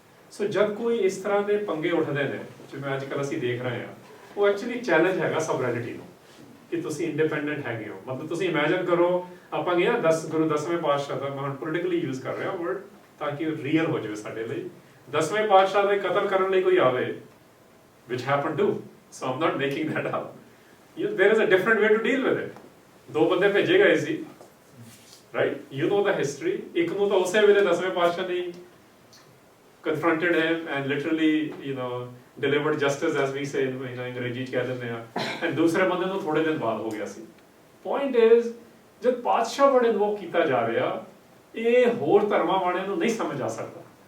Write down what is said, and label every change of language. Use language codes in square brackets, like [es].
[pa] ਸੋ ਜਦ ਕੋਈ ਇਸ ਤਰ੍ਹਾਂ ਦੇ ਪੰਗੇ ਉੱਠਦੇ ਨੇ ਜਿਵੇਂ ਅੱਜ ਕੱਲ੍ਹ ਅਸੀਂ ਦੇਖ ਰਹੇ ਹਾਂ, ਉਹ ਐਕਚੁਅਲੀ ਚੈਲੰਜ ਹੈਗਾ ਸਵਰੈਨਿਟੀ ਨੂੰ ਕਿ ਤੁਸੀਂ ਇੰਡੀਪੈਂਡੈਂਟ ਹੈਗੇ ਹੋ। ਮਤਲਬ ਤੁਸੀਂ ਇਮੈਜਿਨ ਕਰੋ, ਆਪਾਂ ਗਏ ਗੁਰੂ 10ਵੇਂ ਪਾਤਸ਼ਾਹ ਦਾ, ਮੈਂ ਹੁਣ ਪੋਲੀਟੀਕਲੀ ਯੂਜ਼ ਕਰ ਰਿਹਾ ਵਰਡ ਤਾਂ ਕਿ ਰੀਅਲ ਹੋ ਜਾਵੇ ਸਾਡੇ ਲਈ। 10ਵੇਂ ਪਾਤਸ਼ਾਹ ਦੇ ਕਤਲ ਕਰਨ ਲਈ ਕੋਈ ਆਵੇ, [en] which happened to, So I'm not making that up. There is a different way to deal with it. [pa] ਦੋ ਬੰਦੇ ਭੇਜੇ ਗਏ ਸੀ, right? [en] You know the history. [pa] ਇੱਕ ਨੂੰ ਤਾਂ ਉਸੇ ਵੇਲੇ 10ਵੇਂ ਪਾਤਸ਼ਾਹ ਨੇ [en] confronted him and literally, delivered justice, as we say, [pa] ਅੰਗਰੇਜ਼ੀ ਚ ਕਹਿ ਦਿੰਦੇ ਆ, and ਦੂਸਰੇ ਬੰਦੇ ਨੂੰ ਥੋੜੇ ਦਿਨ ਬਾਅਦ ਹੋ ਗਿਆ ਸੀ. [en] Point is, [pa] ਜਦ ਪਾਤਸ਼ਾਹ ਵਰਡ ਇਨਵੋਕ ਕੀਤਾ ਜਾ ਰਿਹਾ, ਇਹ ਹੋਰ ਧਰਮਾਂ ਵਾਲਿਆਂ ਨੂੰ ਨਹੀਂ ਸਮਝ ਆ ਸਕਦਾ.